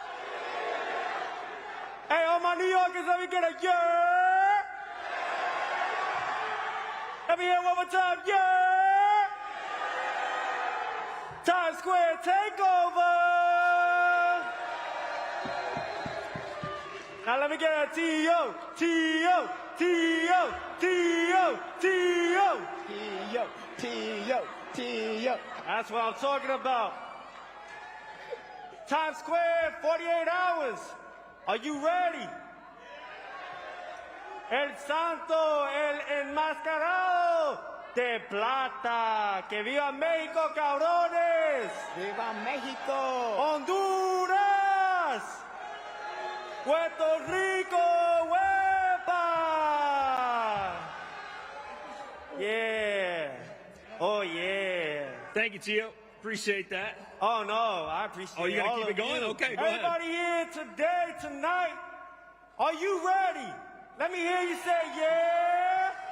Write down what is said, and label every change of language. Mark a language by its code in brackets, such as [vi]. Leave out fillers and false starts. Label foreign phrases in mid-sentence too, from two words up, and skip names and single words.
[en] Hey, all my New Yorkers, let me get a yeah. Let me hear it one more time, yeah. Times Square takeover. Now let me get a T-O, T-O, T-O, T-O, T-O. T-O. T-O, T-O. That's what I'm talking about. Times Square, 48 hours. Are you ready? [es] El Santo, el enmascarado de plata. Que viva México, cabrones. Viva México. Honduras. Puerto Rico, huepa. [en] Yeah. Oh, yeah. Thank you, Tio. Appreciate that. Oh, no, I appreciate it. Oh, you got to keep it going? You. Okay, go Everybody ahead. here today, tonight, are you ready? Let me hear you say, yeah.